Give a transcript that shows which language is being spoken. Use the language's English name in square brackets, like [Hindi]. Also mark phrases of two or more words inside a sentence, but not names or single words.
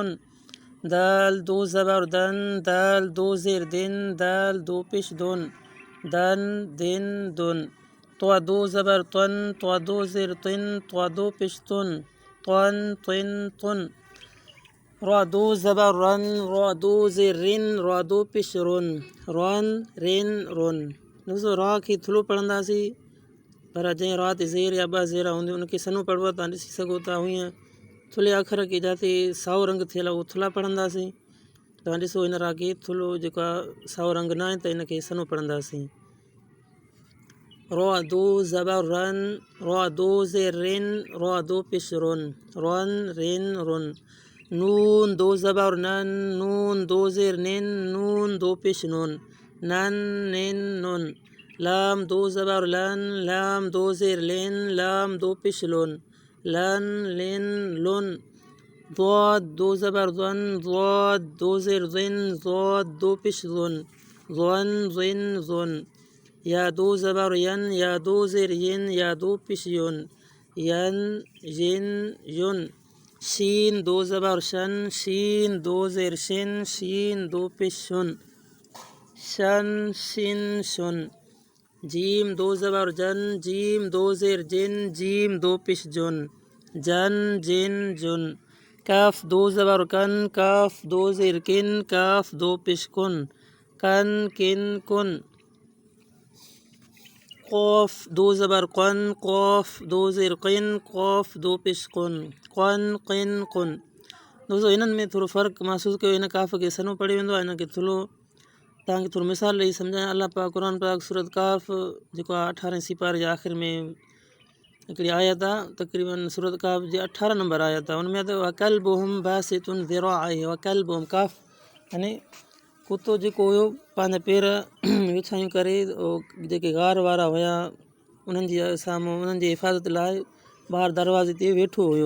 [Sindhi] दाल 2 ज़बर दन, दाल 2 ज़ेर दिन, दाल 2 पेश दुन, दन दिन दुन। त्वा 2 ज़बर तन, त्वा 2 ज़ेर तिन, त्वा 2 पेश तुन, तन तिन तुन। रा 2 ज़बर रन, रा 2 ज़ेर रिन, रा 2 पेश रुन, रन रिन रुन। दोस्तों रा खे थुलो पढ़ंदासीं, पर जंहिं रा ते ज़ेर या 2 ज़ेरा हूंदियूं उनखे सनो पढ़िबो आहे। तव्हां ॾिसी सघो था। हीअं थुले अखर खे जिते साओ रंग थियल आहे उहो थुला पढ़ंदासीं। तव्हां ॾिसो इन रा खे थुलो जेको आहे साओ रंग न आहे त इनखे सनो पढ़ंदासीं। रा 2 ज़बर रन, रा 2 ज़ेर रिन, रा 2 पेश रुन, रन रिन रुन। नून 2 ज़बर नन, नून 2 ज़ेर निन, नून 2 पेश नुन, नन निन नुन। लाम 2 ज़बर लन, लाम 2 ज़ेर लिन, लाम 2 पेश लुन, लन लिन लुन। ज़ाद 2 ज़बर ज़न, ज़ाद 2 ज़ेर ज़िन, ज़ाद 2 पेश ज़ुन, ज़ुन ज़िन ज़ुन। या 2 ज़बर यन, या 2 ज़ेर यिन, या 2 पेश युन, यन यिन युन। शीन 2 ज़बर शन, शीन 2 ज़ेर शिन, शीन 2 पेश शुन, शन शिन शुन। जीम 2 ज़बर जन, जीम 2 ज़ेर जिन, जीम 2 पेश जुन, जन जिन जुन। काफ 2 ज़बर कन, काफ 2 ज़ेर किन, काफ 2 पेश कुन, कन किन कुन। क़ौफ़ दो ज़बर क़न, क़ौफ़ दो ज़ेर क़िन, क़ौफ़ दो पेश क़ुन, क़न क़िन क़ुन। दोस्तों इन्हनि में थोरो फ़र्क़ु महसूसु कयो। इन काफ़ खे सनो पढ़ी वेंदो आहे, इनखे थुलो। तव्हांखे थोरो मिसाल ॾेई सम्झायां। अलाह पाक क़ुर पाक सूरत काफ़ जेको आहे 18 सिपारे जे आख़िर में हिकिड़ी आयत आहे, तक़रीबन सूरत काफ़ जे 18 नंबर आयत आहे। उन में त [Arabic] وكلبهم باسط ذراعيه [Sindhi] वकल्बुहुम काफ़ यानी कुतो जेको हुयो पंहिंजा पेर विछायूं करे जेके गार वारा हुया उन्हनि जी साम्हूं उन्हनि जी हिफ़ाज़त लाइ ॿाहिरि दरवाज़े ते वेठो हुयो।